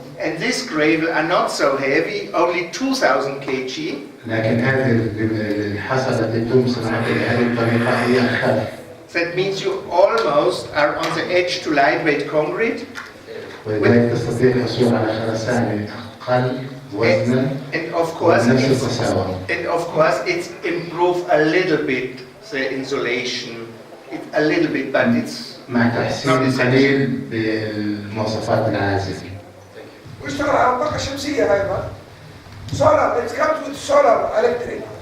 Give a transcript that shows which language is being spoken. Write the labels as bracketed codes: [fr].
[en] And this gravel are not so heavy, only 2,000 kg. [ar] لكن هذه الحصى التي تتم صناعتها بهذه الطريقة هي أخف. [en] That means you almost are on the edge to lightweight concrete. [ar] ولذلك تستطيع الحصول على خرسانة أقل وزنا ونفس القساوة. [en] And of course it's improved a little bit the insulation, a little bit, but it's [ar] مع تحسين قليل بالمواصفات العازل. ويشتغل على الطاقة الشمسية أيضا. [en] Solar, it comes with solar electric.